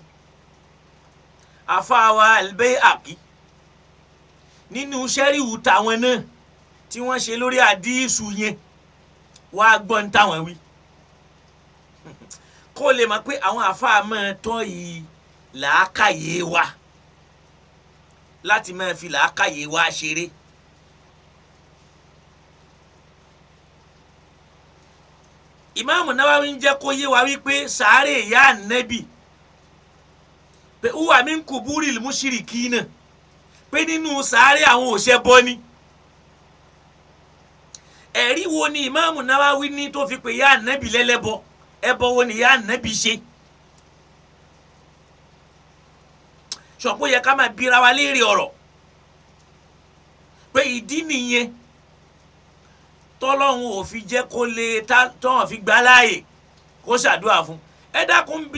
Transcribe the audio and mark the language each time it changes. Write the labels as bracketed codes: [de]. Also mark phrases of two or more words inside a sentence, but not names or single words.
[yo] Àfáàwá Al-Bayhaqi nínú ṣẹ́ríù tàwọn náà tí wọ́n ṣe lórí àdìsù yẹn wàá gbọ́n táwọn wí kó lè mọ̀ pé àwọn àfáà máa tọ́ yìí làákàyè wa láti máa fi làákàyè wa ṣeré. Ìmáàmù Nawawi ń jẹ́ kó yé wa wípé sàárè ìyá ànábì pé [ar] هو من قبور المشركين [yo] pé nínú sàárè àwọn òṣèbọ ni. ẹ̀rí wo ni Ìmáàmù Nawawi ní tó fi pè ìyá ànábì lẹ́lẹ́bọ ẹbọ wo ni ìyá ànábì ṣe? ṣọ̀pọ̀ yẹ ká máa bira wa léèrè ọ̀rọ̀ pé ìdí nìyẹn tọ́lọ́hun ò fi jẹ́ kó lè tọ́hàn fi gbá láàyè kó ṣàdúrà fún ẹ dákun bí